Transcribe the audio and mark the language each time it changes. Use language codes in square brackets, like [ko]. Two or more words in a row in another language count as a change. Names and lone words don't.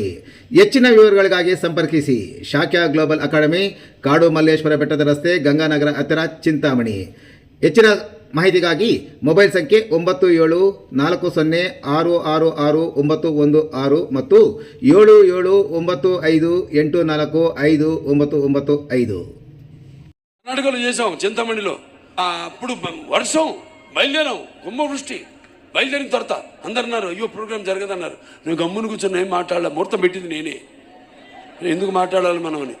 [kn] ಹೆಚ್ಚಿನ ವಿವರಗಳಿಗಾಗಿ ಸಂಪರ್ಕಿಸಿ ಶಾಕ್ಯ ಗ್ಲೋಬಲ್ ಅಕಾಡೆಮಿ, ಕಾಡು ಮಲ್ಲೇಶ್ವರ ಬೆಟ್ಟದ ರಸ್ತೆ, ಗಂಗಾನಗರ ಹತ್ತಿರ, ಚಿಂತಾಮಣಿ. ಹೆಚ್ಚಿನ ಮಾಹಿತಿಗಾಗಿ ಮೊಬೈಲ್ ಸಂಖ್ಯೆ 9740666916 ಮತ್ತು 7795845995. [te] కర్ణాటకలో చేసాం చింతమణిలో. అప్పుడు వర్షం బయలుదేరాం, కుంభవృష్టి. బయలుదేరిన తర్వాత అందరు అన్నారు, అయ్యో ప్రోగ్రామ్ జరగదన్నారు. నువ్వు గమ్మును కూర్చొని ఏం మాట్లాడాలి, ముహూర్తం పెట్టింది నేనే, ఎందుకు మాట్లాడాలి మనం అని.